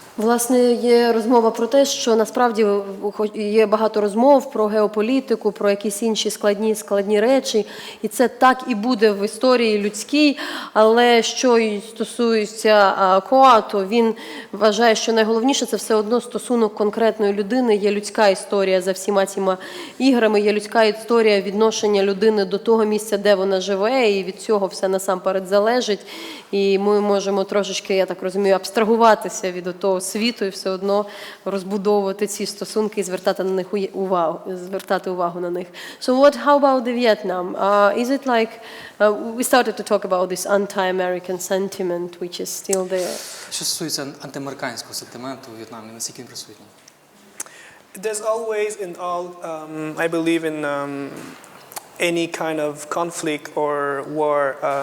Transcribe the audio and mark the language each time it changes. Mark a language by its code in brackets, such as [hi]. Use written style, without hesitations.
[uk] Власне, є розмова про те, що насправді є багато розмов про геополітику, про якісь інші складні речі, і це так і буде в історії людській, але що стосується Коа, то він вважає, що найголовніше це все одно стосунок конкретної людини, є людська історія за всіма цими іграми, є людська історія відношення людини до того місця, де вона живе, і від цього все насамперед залежить, і ми можемо трошечки, я так розумію, абстрагуватися від того світу і все одно розбудовувати ці стосунки і звертати на них увагу на них. [en] So how about the Vietnam? Is it like we started to talk about this anti-American sentiment which is still there? [uk] Що стосується антиамериканського сентименту у В'єтнамі, наскільки він присутній? [en] There's always in all, I believe in any kind of conflict or war.